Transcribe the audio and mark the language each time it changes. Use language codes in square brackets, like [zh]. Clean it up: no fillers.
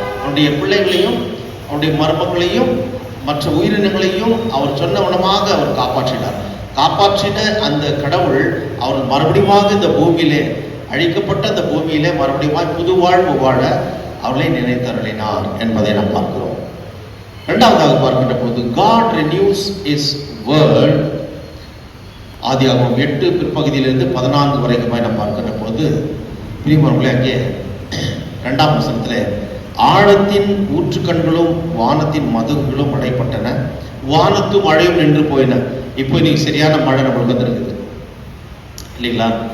[ta] அவருடைய பிள்ளைகளையும் அவருடைய மருமக்களையும் மற்ற உயிரினங்களையும் அவர் சொன்னவனமாக அவர் காப்பாற்றின அந்த கடவுள் அவர் மறுபடியும் இந்த பூமியிலே, அழிக்கப்பட்ட அந்த பூமியிலே மறுபடியும் புது வாழ்வு வாழ அவர்களை நினைத்தருளினார் என்பதை நாம் பார்க்கிறோம். இரண்டாவதாக பார்க்கின்ற போது [en] God renews his word. [ta] ஆதியாகமம் 8 பிற்பகுதியிலிருந்து 14 வரைக்குமாய் நாம் பார்க்கின்ற போது பிரியமானவர்களே, அங்கே 2ஆம் வசனத்திலே ஆழத்தின் ஊற்றுக்கண்களும் வானத்தின் மதகுகளும் அடைப்பட்டன, வானத்து மழையும் நின்று போயின. இப்போ இன்னைக்கு சரியான மழை நம்மளுக்கு வந்துருக்குது இல்லைங்களா?